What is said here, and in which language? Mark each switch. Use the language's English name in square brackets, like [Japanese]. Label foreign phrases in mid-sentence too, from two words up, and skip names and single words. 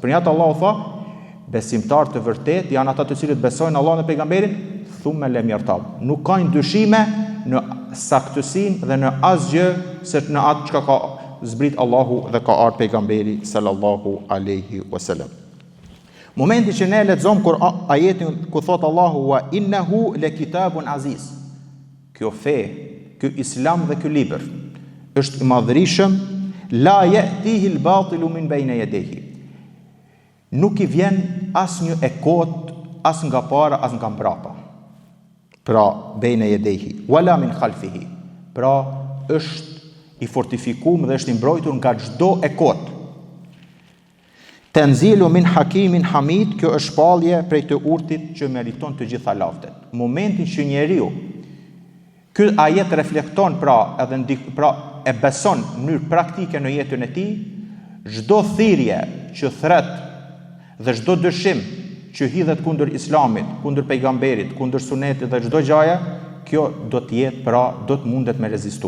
[Albanian] Për një atë Allahu tha, besimtar të vërtet janë ata të cilët besojnë Allahun dhe pejgamberin, [Arabic] ثم لم يرتاب. [Albanian] Nuk kanë dyshime në saktësinë dhe në asgjë se në atë çka ka zbrit Allahu dhe ka ardhur pejgamberi [Arabic] صلى الله عليه وسلم. [Albanian] Momenti që ne lexojmë kur ajetin ku thot Allahu [Arabic] وإنه لكتاب عزيز. [Albanian] Kjo fe, ky islam dhe ky libër është i madhërisëm, [Arabic] لا يأتيه الباطل من بين يديه. [Albanian] Nuk i vjen asnjë e kot, as nga para, as nga mbrapa. Pra, [Arabic] بين يديه ولا من خلفه. [Albanian] Pra, është i fortifikuar dhe është i mbrojtur nga çdo e kot. [Arabic] تنزيل من حكيم حميد, [Albanian] kjo është shpallje prej të urtit që meriton të gjitha lavdet. Momentin që njeriu ky ajet reflekton pra e beson në mënyrë praktike në jetën e tij, çdo thirrje që thret dhe çdo dyshim që hidhet kundër islamit, kundër pejgamberit, kundër sunetit dhe çdo gjaje, kjo do të jetë do të mundet me rezistu.